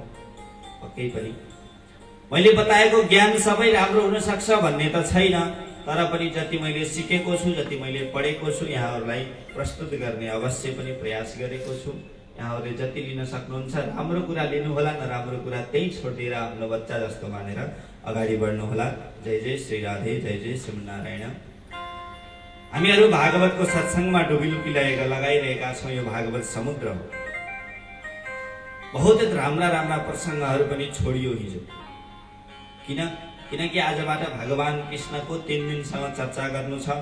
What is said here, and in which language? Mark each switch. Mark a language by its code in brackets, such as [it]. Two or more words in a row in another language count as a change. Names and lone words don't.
[ne] पक्कै पनि मैले बताएको ज्ञान सबै राम्रो हुन सक्छ भन्ने त छैन, तर पनि जति मैले सिकेको छु, जति मैले पढेको छु, यहाँहरूलाई प्रस्तुत गर्ने अवश्य पनि प्रयास गरेको छु। यहाँहरूले जति लिन सक्नुहुन्छ राम्रो कुरा लिनुहोला, नराम्रो कुरा त्यही छोडिदिएर आफ्नो बच्चा जस्तो मानेर अगाडि बढ्नुहोला। जय जय श्री राधे, जय जय श्रीनारायण। हामीहरू भागवतको सत्सङ्गमा डुबीलुकी लगाइरहेका छौँ। यो भागवत समुद्र हो। बहुत राम्रा राम्रा प्रसङ्गहरू पनि छोडियो हिजो। किनकि आजबाट भगवान कृष्णको 3 दिनसम्म चर्चा गर्नु छ।